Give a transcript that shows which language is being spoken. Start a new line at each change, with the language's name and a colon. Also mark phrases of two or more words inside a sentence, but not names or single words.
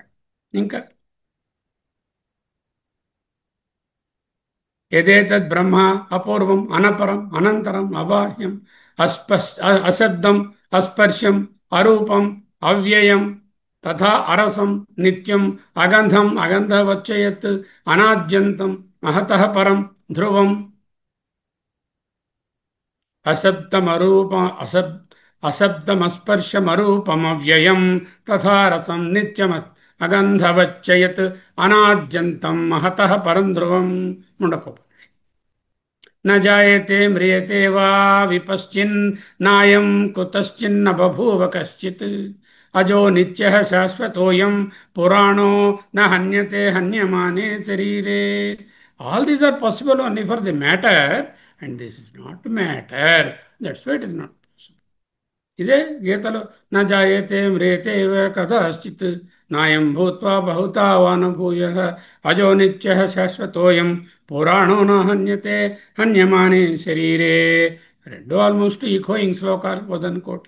Sanskrit: ఇంకా యదేతద్ బ్రహ్మ అపూర్వం, అనపరం, అనంతరం, అబాహ్యం, అశబ్దం, అస్పర్శం, అరూపం, అవ్యయం, తథా అరసం, నిత్యం, అగంధం, అగంధవచ్చయత్, అనాద్యంతం, మహతః పరం, ధ్రువం. అశబ్దమరూప అశబ్దమస్పర్శమరూపమవ్యయం, తథా రసం, నిత్యం, అగంధవచ్చయత్, అనాద్యంతం, మహతః పరం, ధ్రువం. ముండకోపం. न जायते म्रियते वा विपश्चिन्नायं कुतश्चिन्न बभूव कश्चित् अजो नित्यः शाश्वतोऽयं पुराणो न हन्यते हन्यमाने शरीरे.
English: All these are possible only for the matter, and this is not matter. That's why it is not possible.
Telugu: ఇదే గీతలో
Sanskrit: నా జాయతే మ్రియతే కదాశ్చిత్ నాయం భూత్వా బహుతా వానభూయ అజో నిత్య శాశ్వతోయం పురాణో నా హన్యతే హన్యమానే శరీరే.
Telugu: రెండు
English: almost equaling
Telugu: శ్లోకాలు వదనుకోటి.